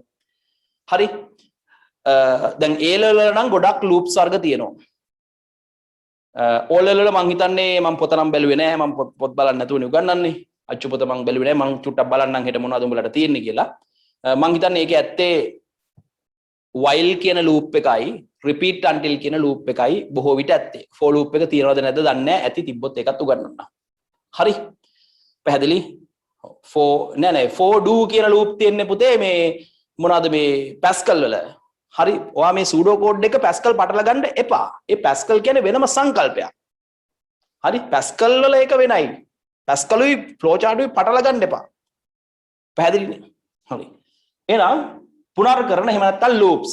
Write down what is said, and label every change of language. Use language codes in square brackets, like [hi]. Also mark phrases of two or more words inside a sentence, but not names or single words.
[si] හරි? දැන් A level වල නම් ගොඩක් loops වර්ග තියෙනවා. O level වල මං හිතන්නේ මම පොත නම් බැලුවේ නෑ. මම පොත් බලන්න නැතුවනේ උගන්වන්නේ. අච්චු පොත මං බැලුවේ නෑ. මං චුට්ටක් බලන්නම් හෙට මොනවද උඹලට තියෙන්නේ කියලා. මං හිතන්නේ ඒකේ ඇත්තේ while කියන loop එකයි repeat until කියන loop එකයි බොහෝ විට ඇත්තේ. for loop එක තියනවද නැද්ද දන්නේ නෑ. ඇති තිබ්බොත් ඒකත් උගන්වන්න. හරි? පැහැදිලි? for do කියන loop තියෙන්නේ පුතේ මේ මොනවද මේ Pascal වල. හරි? ඔයා මේ pseudo code එක Pascal පටල ගන්න එපා. ඒ Pascal කියන්නේ වෙනම සංකල්පයක්. හරි? Pascal වල ඒක වෙනයි. Pascal උයි flowchart උයි පටල ගන්න එපා. පැහැදිලිනේ? හරි. එහෙනම් පුනර්කරන එහෙම නැත්නම් loops.